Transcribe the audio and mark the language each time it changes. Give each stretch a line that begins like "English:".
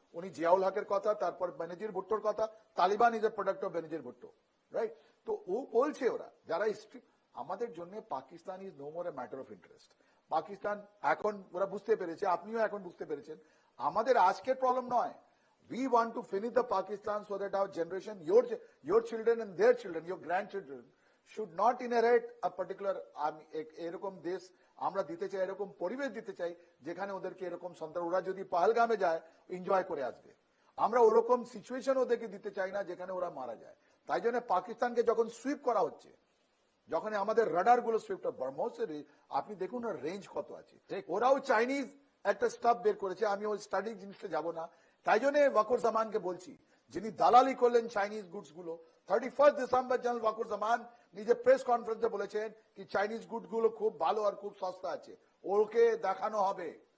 Bangla: উনি জিয়াউল হকের কথা, তারপর বেনজির ভুট্টোর কথা,
English: Taliban is a product of Benazir Bhutto,
Bangla: right? তো ও বলছে ওরা যারা আমাদের জন্য
English: Pakistan is no more a matter of interest.
Bangla: Pakistan এখন ওরা বুঝতে পেরেছে, আপনিও এখন বুঝতে পেরেছেন, আমাদের আজকের প্রবলেম নয়।
English: We want to finish the Pakistan so that our generation, your children and their children, your grandchildren should not inherit a particular
Bangla: এরকম দেশ আমরা দিতে চাই, এরকম পরিবেশ দিতে চাই যেখানে ওদেরকে এরকম সন্তান, ওরা যদি পাহেলগামে যায় এনজয় করে আসবে। আমরা ওরকম সিচুয়েশন ওদেরকে দিতে চাই না যেখানে ওরা মারা যায়। তাই জন্য পাকিস্তানকে যখন সুইপ করা হচ্ছে, যখন আমাদের রাডার গুলো সুইপ, ব্রহ্মোসের আপনি দেখুন ওর রেঞ্জ কত আছে। ওরাও চাইনিজ একটা স্টাফ বের করেছে, আমি ওই স্টাডি জিনিসটা যাব না। তাই জন্য ওয়াকুরুজ্জামানকে বলছি, যিনি দালালি করলেন চাইনিজ গুডস গুলো, 31 ডিসেম্বর জেনারেল ওয়াকুরুজ্জামান নিজে প্রেস কনফারেন্সে বলেছেন কি চাইনিজ গুড গুলো খুব ভালো আর খুব সস্তা আছে, ওকে দেখানো হবে।